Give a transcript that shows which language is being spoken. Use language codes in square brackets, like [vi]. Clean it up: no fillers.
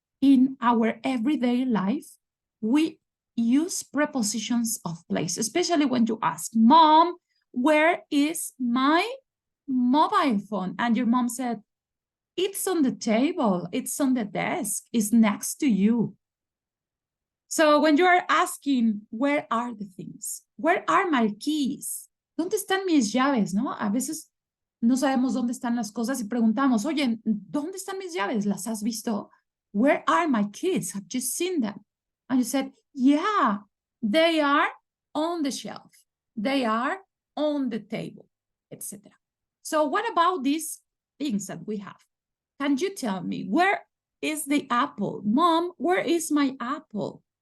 [en] In our everyday life, we use prepositions of place, especially when you ask, Mom, where is my mobile phone? And your mom said, it's on the table, it's on the desk, it's next to you. So when you are asking, where are the things? Where are my keys? [es] ¿Dónde están mis llaves? ¿No? A veces no sabemos dónde están las cosas y preguntamos, oye, ¿dónde están mis llaves? ¿Las has visto? [en] Where are my keys? Have you seen them? And you said, yeah, they are on the shelf. They are on the table, etc. So what about these things that we have? Can you tell me, where is the apple? Mom, where is my apple?